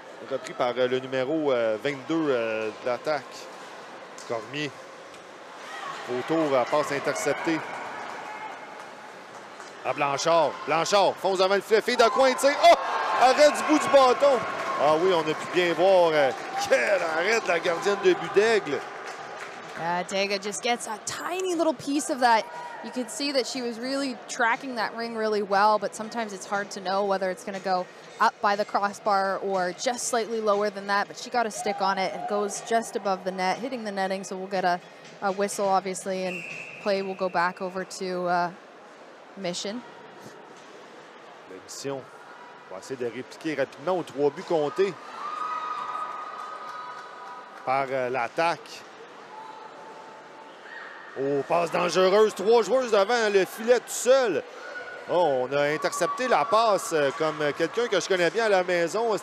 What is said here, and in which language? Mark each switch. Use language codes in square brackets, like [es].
[fr] Repris par le numéro 22 de l'attaque. Cormier. Autour, passe interceptée. À Blanchard. Blanchard, fonce devant le filet. Fille de coin, tire. Oh! Arrêt du bout du bâton. Ah oui, on a pu bien voir quel arrêt de la gardienne de but d'Aigle. [en] Dega just gets a tiny little piece of that. You could see that she was really tracking that ring really well, but sometimes it's hard to know whether it's going to go up by the crossbar or just slightly lower than that, but she got a stick on it and goes just above the net, hitting the netting, so we'll get a whistle, obviously, and play will go back over to Mission. [fr] La Mission va essayer de répliquer rapidement aux 3 buts comptés par l'attaque. Oh, passe dangereuse. 3 joueuses devant le filet tout seul. Oh, on a intercepté la passe comme quelqu'un que je connais bien à la maison.